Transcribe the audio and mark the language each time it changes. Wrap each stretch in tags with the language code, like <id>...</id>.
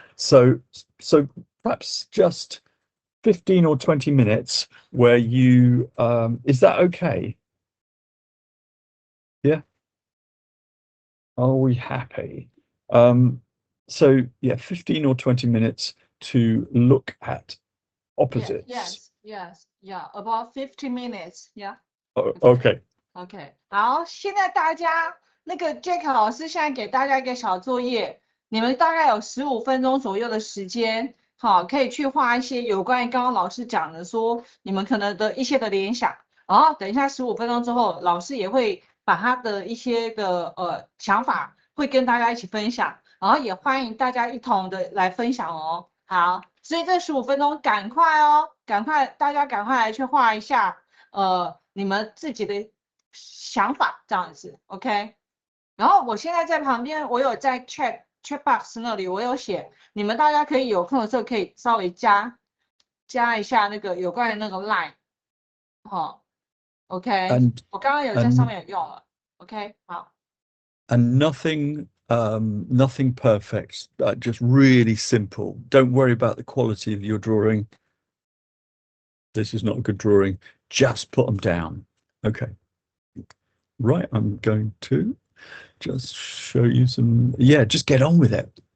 <en>So perhaps just 15 or 20 minutes where you, is that okay? Yeah. Are we happy? So yeah, 15 or 20 minutes to look at opposites. Yes, about 50 minutes. Yeah. Okay.</en> <zh>OK， 好，现在大家那个 Jack 老师现在给大家一个小作业，你们大概有15分钟左右的时间，好，可以去画一些有关于刚刚老师讲的说你们可能的一些的联想，然后等一下15分钟之后，老师也会把他的一些的想法会跟大家一起分享，然后也欢迎大家一同的来分享哦。好，所以这15分钟赶快哦，赶快大家赶快来去画一下你们自己的想法这样子 ，OK。然后我现在在旁边，我有在 chat box 那里，我有写，你们大家可以有空的时候可以稍微加一下那个有关于那个 line， 哦，OK，</zh> <en>And</en> <zh>我刚刚有在上</zh> <en>and</en> <zh>面有用了，OK， 好，</zh> <en>and nothing perfect, just really simple. Don't worry about the quality of your drawing. This is not a good drawing. Just put them down. Okay. Right, I'm going to just show you some, yeah, just get on with it.</en>